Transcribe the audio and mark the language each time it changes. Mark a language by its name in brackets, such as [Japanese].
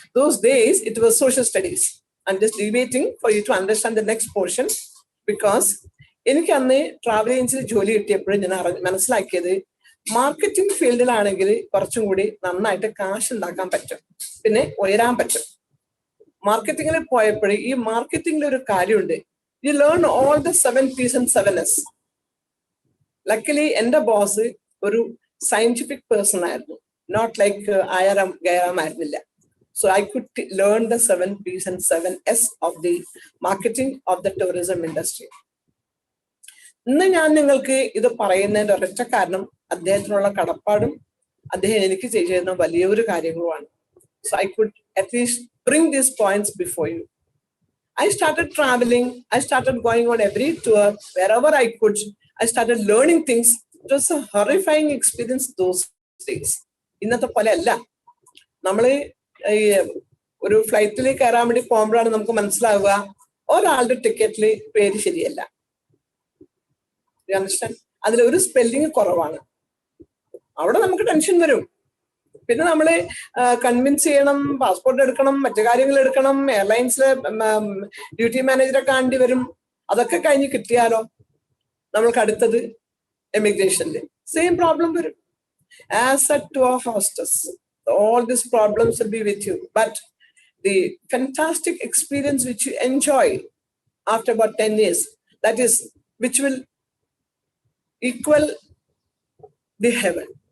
[English] Those days, it was social studies. I'm just debating for you to understand the next portion, because [Malayalam] എനിക്ക് അന്ന് travel ഏജൻസിയിൽ ജോലി കിട്ടിയപ്പോഴും ഞാൻ മനസ്സിലാക്കിയത്, മാർക്കറ്റിംഗ് ഫീൽഡിലാണെങ്കിൽ കുറച്ചും കൂടി നന്നായിട്ട് കാശ് ഉണ്ടാക്കാൻ പറ്റും, പിന്നെ ഉയരാൻ പറ്റും. മാർക്കറ്റിംഗിൽ പോയപ്പോഴും ഈ മാർക്കറ്റിംഗിൽ ഒരു കാര്യമുണ്ട്, [English] you learn all the 7 P's and 7 S. [Malayalam] Luckily എന്റെ ബോസ് ഒരു സയന്റിഫിക് പേഴ്സൺ ആയിരുന്നു, [English] not like [Malayalam] Ayaram Gairam ആയിരുന്നില്ല. [English] So I could learn the 7 P's and 7 S of the marketing of the tourism industry. [Malayalam] ഇന്ന് ഞാൻ നിങ്ങൾക്ക് ഇത് പറയുന്നതിന്റെ ഒരൊറ്റ കാരണം അദ്ദേഹത്തിനുള്ള കടപ്പാടും അദ്ദേഹം എനിക്ക് ചെയ്യുന്ന വലിയൊരു കാര്യങ്ങളുമാണ്. [English] So I could at least bring these points before you. I started traveling. I started going on every tour wherever I could. I started learning things. It was a horrifying experience those days. [Malayalam] ഇന്നത്തെ പോലെ അല്ല. നമ്മള് ഈ ഒരു ഫ്ലൈറ്റിൽ കയറാൻ വേണ്ടി പോകുമ്പോഴാണ് നമുക്ക് മനസ്സിലാവുക ഒരാളുടെ ടിക്കറ്റിൽ പേര് ശരിയല്ല. അതിൽ ഒരു സ്പെല്ലിങ് കുറവാണ്. അവിടെ നമുക്ക് ടെൻഷൻ വരും. പിന്നെ നമ്മള് കൺവിൻസ് ചെയ്യണം, പാസ്പോർട്ട് എടുക്കണം, മറ്റു കാര്യങ്ങൾ എടുക്കണം, എയർലൈൻസിലെ ഡ്യൂട്ടി മാനേജറെ കാണേണ്ടി വരും. അതൊക്കെ കഴിഞ്ഞ് കിട്ടിയാലോ നമ്മൾക്ക് അടുത്തത് എമിഗ്രേഷനിൽ സെയിം പ്രോബ്ലം വരും. [English] As a tour hostess, all these problems will be with you, but the fantastic experience which you enjoy after about 10 years, that is which will equal the heaven.